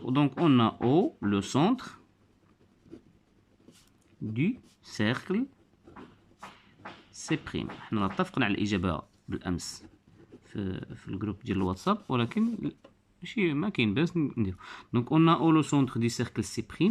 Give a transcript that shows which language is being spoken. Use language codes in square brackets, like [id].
[fr] donc on a O, le centre du cercle C'. [ar] حنا اتفقنا على الإجابة بالأمس في الجروب ديال الواتساب، ولكن ماشي ما كاين باس نديرو. [fr] donc on a O le centre du cercle C'.